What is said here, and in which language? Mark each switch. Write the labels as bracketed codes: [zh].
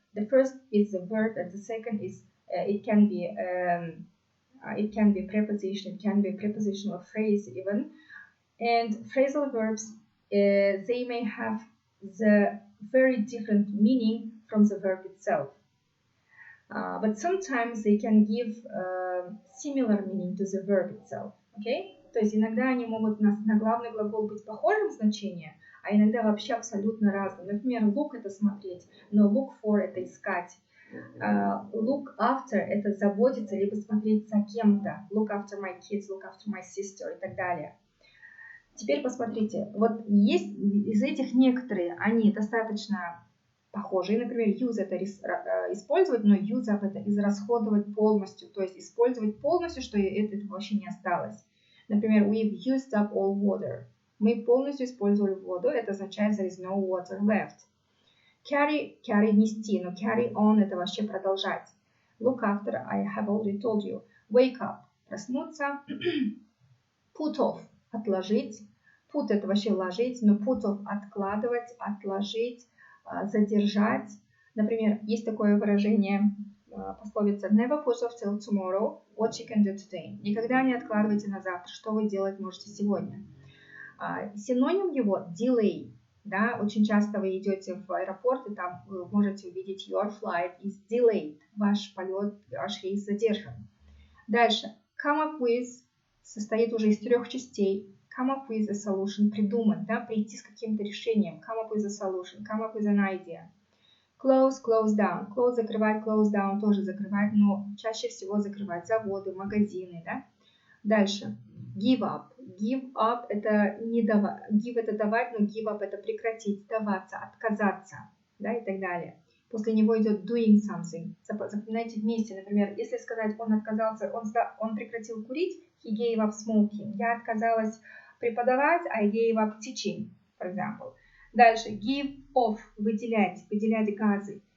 [en] The first is the verb, and the second is it can be preposition, it can be a prepositional phrase even. And phrasal verbs, they may have the very different meaning from the verb itself. But sometimes they can give similar meaning to the verb itself. Okay? [ru] То есть иногда они могут на главный глагол быть похожим значением, а иногда вообще абсолютно разным. Например, look – это смотреть, но look for – это искать. Look after – это заботиться, либо смотреть за кем-то. [en] Look after my kids, look after my sister и так далее. [ru] Теперь посмотрите, вот есть из этих некоторые, они достаточно похожие. Например, use – это использовать, но use up – это израсходовать полностью, то есть использовать полностью, что этого вообще не осталось. [en] Например, we've used up all water. [ru] Мы полностью использовали воду, это означает there is no water left. Carry – нести, но carry on – это вообще продолжать. [en] Look after – I have already told you. Wake up – проснуться. [ru] Put off – отложить. Put – это вообще ложить, но put off – откладывать, отложить, задержать. Например, есть такое выражение, пословица never put off till tomorrow what you can do today. Никогда не откладывайте на завтра, что вы делать можете сегодня. Синоним его delay. Да, очень часто вы идете в аэропорт, и там вы можете увидеть your flight is delayed. Ваш полет, ваш рейс задержан. Дальше. Come up with состоит уже из 3 частей. Come up with a solution, придумать, да, прийти с каким-то решением. [en] Come up with a solution, come up with an idea. Close, close down. [ru] Close закрывать, close down тоже закрывать, но чаще всего закрывать заводы, магазины, да. Дальше. Give up. Give up это не давать. Give это давать, но give up это прекратить, сдаваться, отказаться, да, и так далее. После него идет doing something. Запоминайте вместе, например, если сказать, он отказался, он прекратил курить, he gave up smoking. Я отказалась преподавать, I gave up teaching, for example. Дальше, give off, выделять газы.